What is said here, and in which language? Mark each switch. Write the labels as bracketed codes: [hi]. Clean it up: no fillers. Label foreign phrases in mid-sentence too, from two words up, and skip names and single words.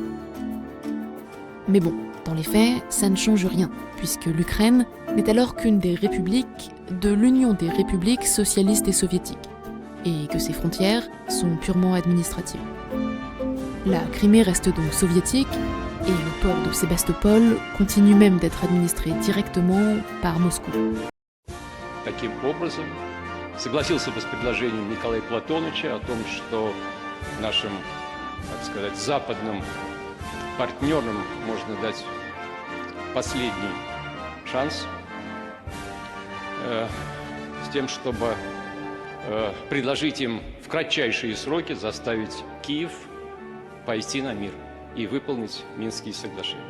[fr] Mais bon, dans les faits, ça ne change rien, puisque l'Ukraine n'est alors qu'une des républiques de l'Union des républiques socialistes et soviétiques, et que ses frontières sont purement administratives. La Crimée reste donc soviétique, et le port de Sébastopol continue même d'être administré directement par Moscou. [ru] Таким образом, согласился бы с предложением Николая Платоновича о том, что нашим, так сказать, западным партнерам можно дать последний шанс с тем, чтобы предложить им в кратчайшие сроки заставить Киев пойти на мир и выполнить Минские соглашения.